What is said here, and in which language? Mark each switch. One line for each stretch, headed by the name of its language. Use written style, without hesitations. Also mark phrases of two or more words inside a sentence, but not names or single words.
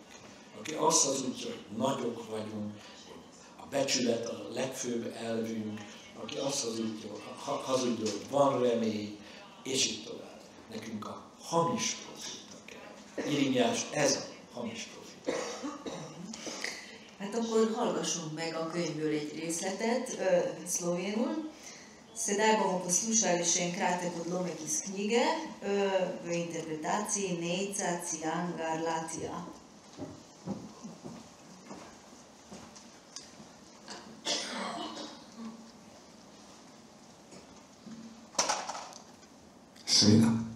Hungarian: Aki azt hazudja, hogy nagyok vagyunk, a becsület a legfőbb elvünk, aki azt hazudja, hogy van remény, és így tovább. Nekünk a hamis proféta kell. Irimiás, ez a hamis proféta. Hát akkor hallgassunk meg a könyvből egy részletet, szlovénul.
Slovenian: Sedaj bomo poslušali še en kratek odlomek iz knjige v interpretaciji Nejca Ciangarlatija. Seveda.